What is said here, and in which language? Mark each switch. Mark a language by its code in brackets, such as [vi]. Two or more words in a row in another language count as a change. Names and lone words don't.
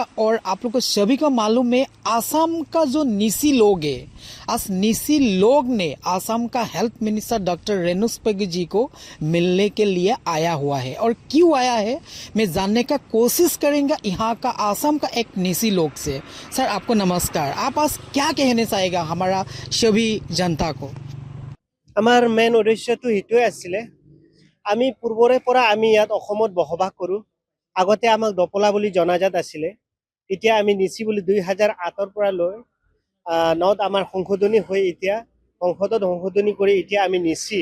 [hi] और आप लोग को सभी को मालूम है आसाम का जो निसी लोग है, आज निसी लोग ने आसाम का [en] health minister [hi] डॉक्टर रेणु स्पेगु जी को मिलने के लिए आया हुआ है। और क्यों आया है मैं जानने का कोशिश करेंगे यहाँ का आसाम का एक निसी लोग से। सर, आपको नमस्कार। आप आज क्या कहने चाहेगा हमारा सभी जनता को? [as] আমাৰ মেইন উদ্দেশ্যটো এইটোৱে আছিলে, আমি পূৰ্বৰে পৰা আমি ইয়াত অসমত বসবাস কৰোঁ। আগতে আমাক দপলা বুলি জনাজাত আছিলে, এতিয়া আমি নিচি বুলি 2008ৰ পৰা লৈ নট আমাৰ সংশোধনী হৈ এতিয়া সংসদত সংশোধনী কৰি এতিয়া আমি নিচি।